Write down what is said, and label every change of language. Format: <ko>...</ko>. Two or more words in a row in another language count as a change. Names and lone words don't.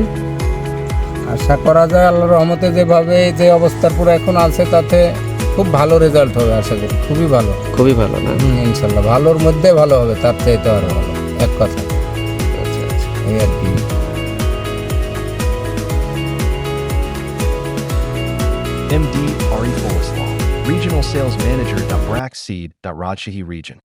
<bn>আশা করা যায় আল্লাহর রহমতে যেভাবে যে অবস্থার পুরো এখন আছে তাতে খুব ভালো রেজাল্ট হবে আশা করি, খুবই ভালো। খুবই ভালো না? ইনশাল্লাহ ভালোর মধ্যে ভালো হবে, তার চাইতে আরো ভালো, এক কথা। আচ্ছা আচ্ছা, এই আর কি।</bn> <en>MD Ari Foleslaw, Regional Sales Manager, Brack Seed, Rajshahi Region.</en>